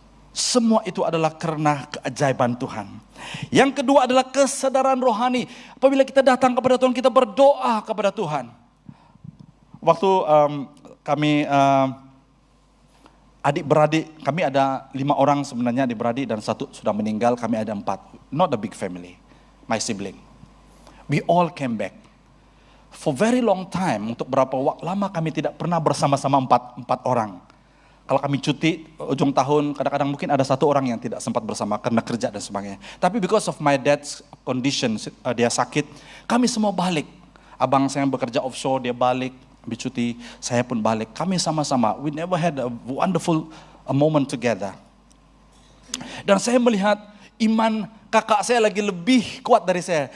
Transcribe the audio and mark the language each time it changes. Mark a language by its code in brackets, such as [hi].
[ms] Semua itu adalah karena keajaiban Tuhan. Yang kedua adalah kesadaran rohani. Apabila kita datang kepada Tuhan, kita berdoa kepada Tuhan. Waktu kami adik-beradik, kami ada 5 orang sebenarnya adik-beradik dan 1 sudah meninggal, kami ada 4. [en] Not a big family, my sibling. We all came back. For very long time, [ms] untuk berapa waktu lama kami tidak pernah bersama-sama 4 orang. Kalau kami cuti ujung tahun, kadang-kadang mungkin ada 1 orang yang tidak sempat bersama karena kerja dan sebagainya. Tapi [en] because of my dad's condition, [ms] dia sakit, kami semua balik. Abang saya yang bekerja offshore, dia balik. Ambil cuti, saya pun balik. Kami sama-sama, [en] we never had a wonderful moment together. [ms] Dan saya melihat iman kakak saya lagi lebih kuat dari saya.